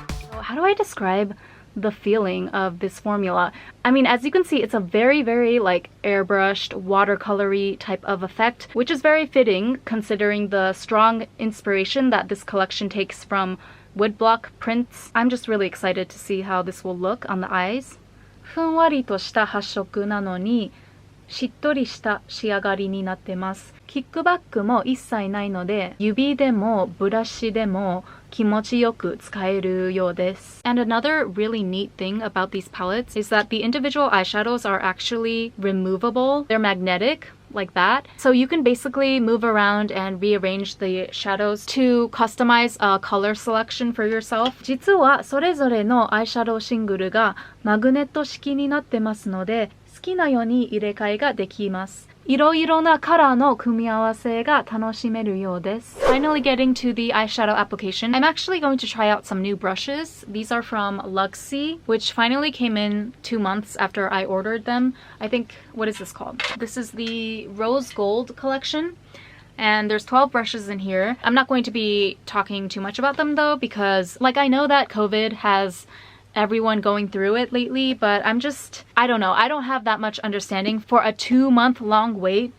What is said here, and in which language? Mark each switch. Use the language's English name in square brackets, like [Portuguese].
[English] So how do I describe the feeling of this formula? I mean, as you can see, it's a very like airbrushed, watercolory type of effect, which is very fitting considering the strong inspiration that this collection takes from woodblock prints. I'm just really excited to see how this will look on the eyes. [Japanese] ふんわりとした発色なのにしっとりした仕上がりになってます。キックバックも一切ないので、指でもブラシでも気持ちよく使えるようです。 [English] And another really neat thing about these palettes is that the individual eyeshadows are actually removable. They're magnetic, like that. So you can basically move around and rearrange the shadows to customize a color selection for yourself. [Japanese] 実はそれぞれのアイシャドウシングルがマグネット式になってますので、好きなように入れ替えができます。いろいろなカラーの組み合わせが楽しめるようです。 [English] Finally getting to the eyeshadow application. I'm actually going to try out some new brushes. These are from Luxy, which finally came in 2 months after I ordered them. I think, what is this called? This is the Rose Gold collection. And there's 12 brushes in here. I'm not going to be talking too much about them though, because like I know that COVID has everyone going through it lately, but I don't know, I don't have that much understanding for a 2-month long wait.